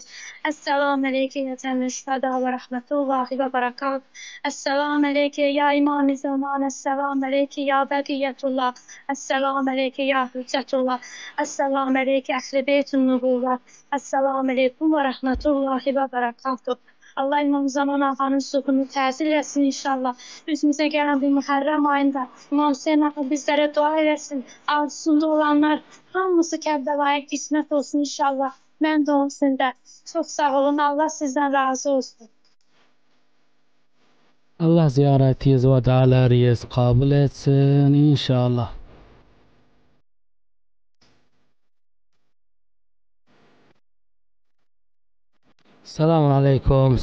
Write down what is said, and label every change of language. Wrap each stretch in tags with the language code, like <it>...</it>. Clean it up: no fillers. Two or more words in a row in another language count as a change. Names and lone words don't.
<ar>السلام عليك يا جميع الشهداء ورحمة الله وبركاته. السلام عليك يا إمام الزمان. السلام عليك يا بقية الله. السلام عليك يا حجة الله. السلام عليك أهل بيت النبوة. السلام عليكم ورحمة الله وبركاته.</ar> <az>Allah İmam Zaman Ağa'nın sukunu təsir etsin inşallah.</az> <tr>Üzümüze gelen bir Muharrem ayında İmam Hüseyin Ağa bizlere dua edersin.</tr> <az>Arzusunda olanlar hamısı Kərbəlaya qismət olsun inşallah. Mən də olsun da.</az> <tr>Çok sağ olun. Allah sizden razı olsun. Allah ziyaretiniz ve dualarınızı kabul etsin inşallah.</tr> <ar>سلام عليكم.</ar>